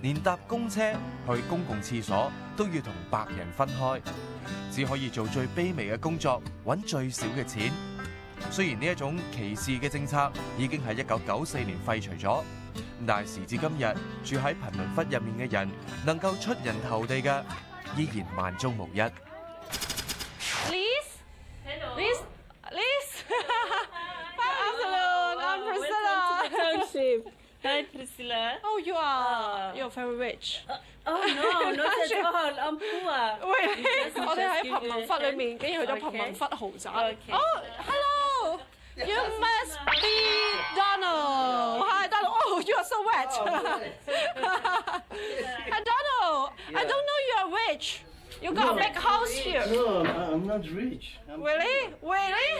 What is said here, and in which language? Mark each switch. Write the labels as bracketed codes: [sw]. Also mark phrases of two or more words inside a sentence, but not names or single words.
[yue] 連搭公車去公共廁所都要同白人分開，只可以做最卑微嘅工作，揾最少嘅錢。雖然呢一種歧視嘅政策已經喺1994年廢除咗，但係時至今日，住喺貧民窟入面嘅人能夠出人頭地嘅，依然萬中無一。 [en] Liz? Liz? Good afternoon, I'm Priscilla. Township. Hi, Priscilla. Oh, you're very rich. Oh no, not at all. I'm poor. Really? Just- [yue] 我哋喺 [en] just [yue] 貧民窟裏面，竟然去咗貧民窟豪宅。 [en] Oh, hello. You must be Donald. Hi, Donald. Oh, you are so wet. Hi, Donald. I don't know you are rich. You got a big house here. No, I'm not rich. Really? Really?